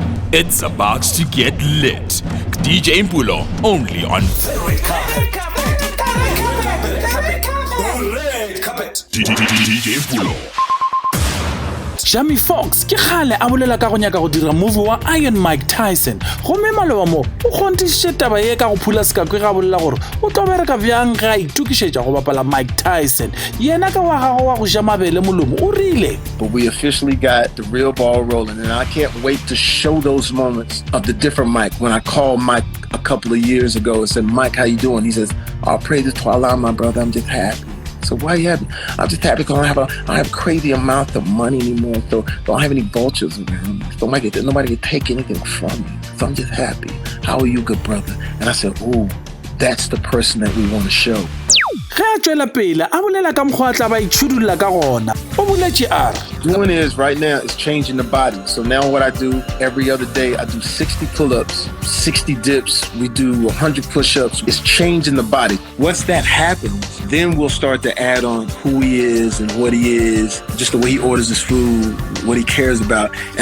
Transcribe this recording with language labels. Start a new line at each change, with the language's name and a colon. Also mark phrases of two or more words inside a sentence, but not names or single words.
English: It's about to get lit. DJ Mpulo, only on DJ Mpulo.
Northern Sotho: Jamie Foxx ke khale a bolela ka go nyaka go dira movie wa Iron Mike Tyson go me maloba mo o kgontišitše taba ye ka go phula sekakwe ga bolela gore o tlo bereka bjang ga itukišetša go bapala Mike Tyson yena ka wa gago wa go ja mabele molomo o rile.
English: But we officially got the real ball rolling, and I can't wait to show those moments of the different Mike. When I called Mike a couple of years ago and said, "Mike, how you doing?" He says, "I'll pray to Allah, my brother. I'm just happy." So why are you happy? I'm just happy because I don't have a crazy amount of money anymore. So don't have any vultures around. So nobody can take anything from me. So I'm just happy. How are you, good brother? And I said, "Ooh, that's the person that we want to show."
Northern Sotho: Ge a tšwela pele a bolela ka mokgwa a tla ba itšhudulla ka gona o boletše a re
English: Doing is right now is changing the body. So now what I do every other day, I do 60 pull-ups, 60 dips. We do 100 push-ups. It's changing the body. Once that happens, then we'll start to add on who he is and what he is, just the way he orders his food, what he cares about.